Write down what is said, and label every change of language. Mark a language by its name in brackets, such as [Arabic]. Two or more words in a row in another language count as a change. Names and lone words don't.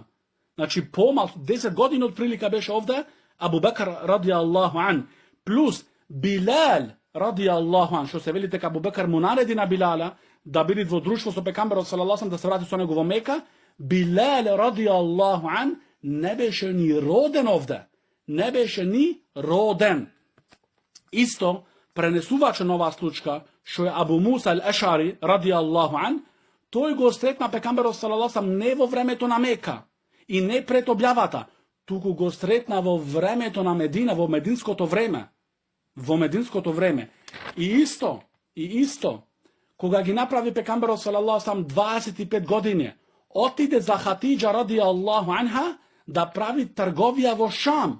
[Macedonian] Значи помал 10 години од прилика беше овде Абу Бекр [Arabic] رضي الله عنه [Macedonian] плюс Билал [Arabic] رضي الله عنه, [Macedonian] што се вели дека Абу Бекр му нареди на Билала да биде во друштво со пекамберот [Arabic] صلى الله عليه [Macedonian] да се врати со него во Мека. Билал [Arabic] رضي الله عنه [Macedonian] не беше ни роден овде. Не беше ни роден. Исто пренесуваче на оваа случка, што е Абу Муса ал-Ашари [Arabic] رضي الله عنه, [Macedonian] тој го сретна пекамберот [Arabic] صلى الله عليه [Macedonian] не во времето на Мека и не пред објавата, туку го сретна во времето на Медина, во мединското време. Во мединското време. И исто, кога ги направи пекамберот [Arabic] صلى الله عليه [Macedonian] 25 години, отиде за Хатиџа [Arabic] رضي الله عنها [Macedonian] да прави трговија во Шам.